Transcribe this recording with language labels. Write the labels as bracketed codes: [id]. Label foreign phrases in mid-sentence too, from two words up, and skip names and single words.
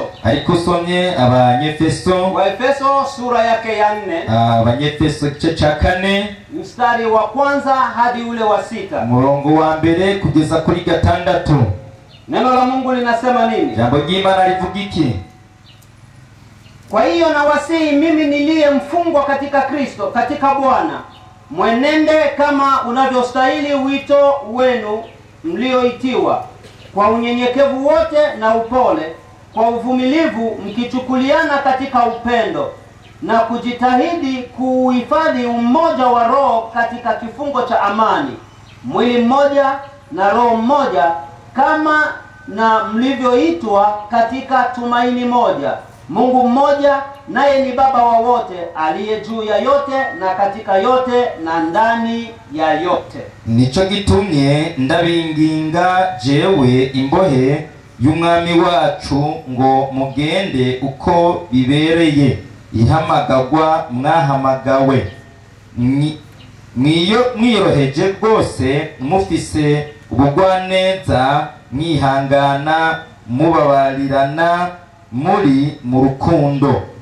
[rn] ariko usomye Abanyefeso, [sw] Waefeso sura yake ya 4, [rn] Abanyefeso gice ca 4 [sw] mstari wa 1 hadi ule wa 6, [rn] murongo wa mbere kugeza kuri 6, [sw] neno la Mungu linasema nini? [rn] Jambo ry'Imana rivuga iki? [sw] Kwa hiyo nawasihi mimi niliye mfungwa katika Kristo, katika Bwana, mwenende kama unavyostahili wito wenu mlioitiwa, kwa unyenyekevu wote na upole, kwa uvumilivu, mkichukuliana katika upendo, na kujitahidi kuhifadhi umoja wa Roho katika kifungo cha amani, mwili mmoja na roho mmoja, kama na mlivyoitwa katika tumaini moja. Mungu mmoja, naye ni Baba wa wote, aliye juu ya yote na katika yote na ndani ya yote. [rn] Nico gitumye ndabinginga jewe imbohe y'umwami wacu ngo mugende uko bibereye ihamagagwa mwahamagawe, mwiyoroheje rwose, mufise ubugwaneza, mwihangana, mubabarirana, muri mu rukundo,